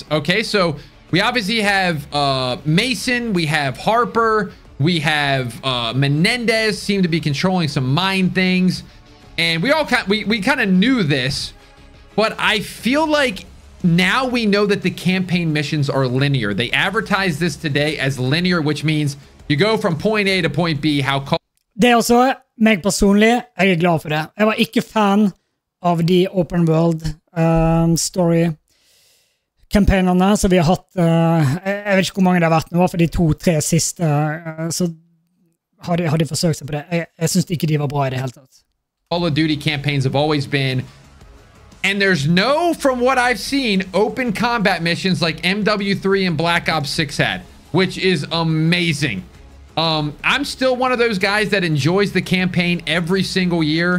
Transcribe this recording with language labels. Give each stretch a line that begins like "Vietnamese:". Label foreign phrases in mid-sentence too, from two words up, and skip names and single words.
English: Okay, so we obviously have Mason, we have Harper, we have Menendez seem to be controlling some mine things, and we kind of knew this, but I feel like now we know that the campaign missions are linear. They advertised this today as linear, which means you go from point A to point B.
Norwegian: Det også, meg personlig, jeg er glad for det. Jeg var ikke fan av de
English: open world
Norwegian: story-campaignene som vi har hatt. Jeg vet ikke hvor mange det har vært nå, for de 2-3 siste, så har de forsøkt seg på det. Jeg synes ikke de var bra i det hele tatt.
English: Call of Duty campaigns have always been, and there's no, from what I've seen, open combat missions like MW3 and Black Ops 6 had, which is amazing. I'm still one of those guys that enjoys the campaign every single year.